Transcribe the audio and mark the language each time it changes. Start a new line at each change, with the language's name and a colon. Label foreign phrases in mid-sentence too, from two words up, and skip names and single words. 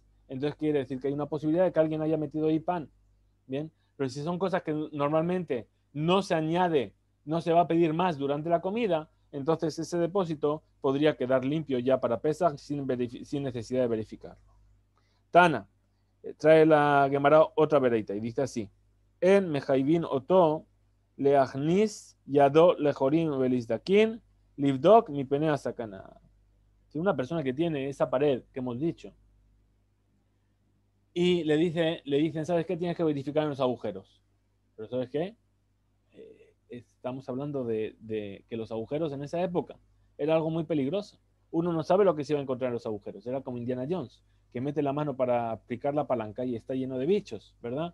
Spanish: Entonces quiere decir que hay una posibilidad de que alguien haya metido ahí pan. Bien, pero si son cosas que normalmente no se añade, no se va a pedir más durante la comida, entonces ese depósito podría quedar limpio ya para pesar sin necesidad de verificarlo.
Hebrew: Tana,
Spanish: trae la Gemara otra vereita y dice así:
Hebrew: אין מחייבין אותו להכניס ידו לחורין ולסדקין לבדוק מ פני הסכנה.
Spanish: Si una persona que tiene esa pared que hemos dicho y le dicen, ¿sabes qué? Tienes que verificar en los agujeros. Pero ¿sabes qué? Estamos hablando de que los agujeros en esa época era algo muy peligroso. Uno no sabe lo que se iba a encontrar en los agujeros. Era como Indiana Jones, que mete la mano para aplicar la palanca y está lleno de bichos, ¿verdad?